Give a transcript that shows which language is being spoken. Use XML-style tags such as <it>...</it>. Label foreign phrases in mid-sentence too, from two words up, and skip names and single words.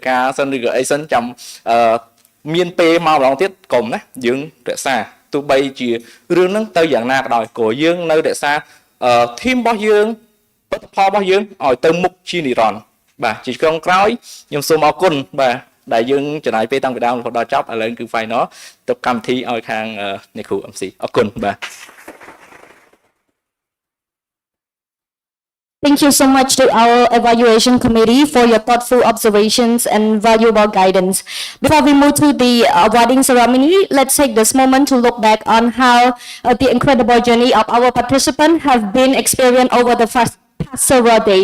<km>ការសិនឬក៏អីសិនចាំមានពេលមកម្ដងទៀតកុំណាយើងរក្សាទោះបីជារឿងហ្នឹងទៅយ៉ាងណាក៏ដោយក៏យើងនៅរក្សាធីមរបស់យើងផលិតផលរបស់យើងឲ្យទៅមុខជានិរន្តរ៍បាទជាក្រុមក្រោយខ្ញុំសូមអរគុណបាទដែលយើងចំណាយពេលតាំងពីដើមរហូតដល់ចប់ឥឡូវគឺ final ទៅកម្មវិធីឲ្យខាងអ្នកគ្រូ MC អរគុណបាទ</km> <en>Thank you so much to our evaluation committee for your thoughtful observations and valuable guidance. Before we move to the awarding ceremony, let's take this moment to look back on how the incredible journey of our participants have been experienced over the past several days.</en>